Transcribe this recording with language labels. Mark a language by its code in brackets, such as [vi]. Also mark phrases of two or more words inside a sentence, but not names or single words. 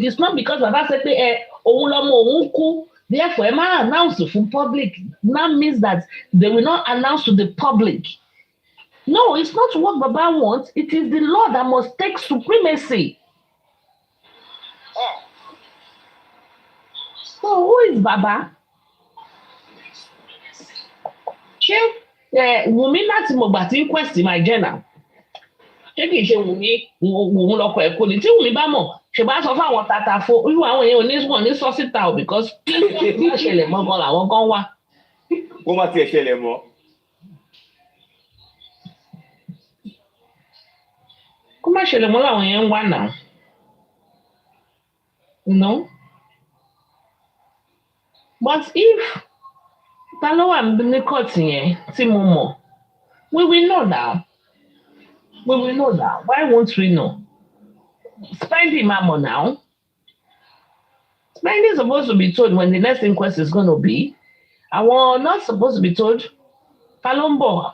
[en] It's not because Baba said, therefore, it might announce to the public. That means that they will not announce to the public. No, it's not what Baba wants. It is the law that must take supremacy. So who is Baba? [yo] Wùmí láti mọ̀gbà tí inquest máa jẹ́ náà. Ṣé kìí ṣe Wùmí lọ́kọ̀ ẹ̀kọ́ ni? Tí Wùmí bá mọ̀, ṣe bá sọ fún àwọn tatafo, irú àwọn èèyàn ní sọ síta o because kí ìṣẹ̀lẹ̀ mọ́ gan làwọn gan wá. Kó má tiẹ̀ ṣẹlẹ̀ mọ́. Kó má ṣẹlẹ̀ mọ́ làwọn yẹn ń wá náà. [en] No? But if [yo] ta ló wà ní court yẹn tí mo mọ̀, [en] we will know now. We will know now. Why won't we know? Spending Mamo now. Spending is supposed to be told when the next inquest is going to be. And we're not supposed to be told. Palombo.